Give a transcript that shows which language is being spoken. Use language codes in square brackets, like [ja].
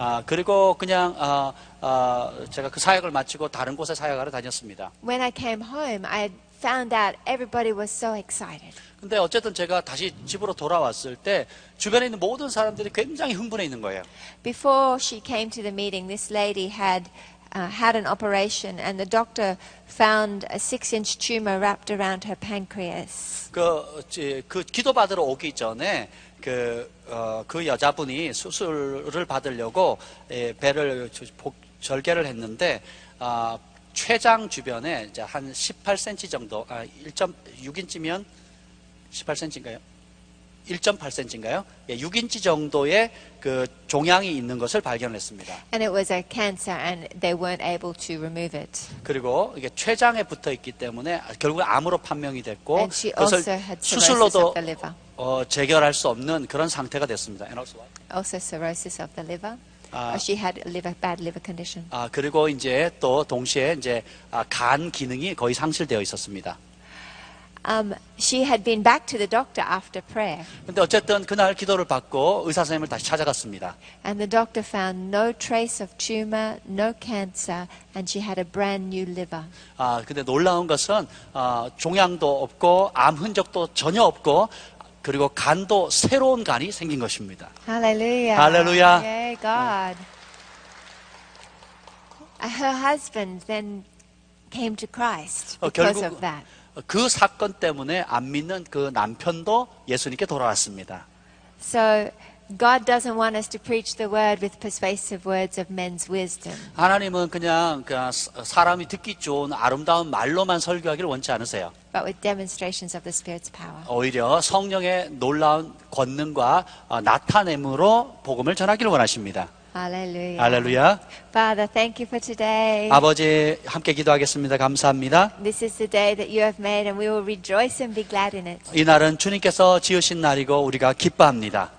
[ko] 그리고 그냥 제가 그 사역을 마치고 다른 곳에 사역하러 다녔습니다. [en] When I came home, I found out everybody was so excited. [ko] 근데 어쨌든 제가 다시 집으로 돌아왔을 때 주변에 있는 모든 사람들이 굉장히 흥분해 있는 거예요. [en] Before she came to the meeting, this lady had an operation, and the doctor found a 6-inch tumor wrapped around her pancreas. [ko] 그 기도받으러 오기 전에 그 여자분이 수술을 받으려고 배를 절개를 했는데 췌장 주변에 이제 한 18cm 정도, 1.6인치면 18cm인가요? 1.8cm인가요? 6인치 정도의 그 종양이 있는 것을 발견했습니다. [en] And it was a cancer, and they weren't able to remove it. [ko] 그리고 이게 췌장에 붙어 있기 때문에 결국 암으로 판명이 됐고 [en] And she also [ko] 그것을 [en] had cirrhosis [ko] 수술로도 [en] of the liver. [ko] 재결할 수 없는 그런 상태가 됐습니다. [en] And also what? Also cirrhosis of the liver. She had a bad liver condition. [ko] 그리고 이제 또 동시에 이제 간 기능이 거의 상실되어 있었습니다. [en] She had been back to the doctor after prayer. [ko] 근데 어쨌든 그날 기도를 받고 의사 선생님을 다시 찾아갔습니다. [en] And the doctor found no trace of tumor, no cancer, and she had a brand new liver. [ko] 근데 놀라운 것은 종양도 없고 암 흔적도 전혀 없고 그리고 간도 새로운 간이 생긴 것입니다. [en] Hallelujah. Hallelujah. Yay, God. Her husband then came to Christ because of that. [ko] 그 사건 때문에 안 믿는 그 남편도 예수님께 돌아왔습니다. [en] So God doesn't want us to preach the word with persuasive words of men's wisdom. [ko] 하나님은 그냥 사람이 듣기 좋은 아름다운 말로만 설교하기를 원치 않으세요. [en] But with demonstrations of the Spirit's power. [ko] 오히려 성령의 놀라운 권능과 나타냄으로 복음을 전하기를 원하십니다. [en] Hallelujah. [ko] 할렐루야. [en] Father, thank you for today. [ko] 아버지 함께 기도하겠습니다. 감사합니다. [en] This is the day that you have made, and we will rejoice and be glad in it. [ko] 이 날은 주님께서 지으신 날이고 우리가 기뻐합니다.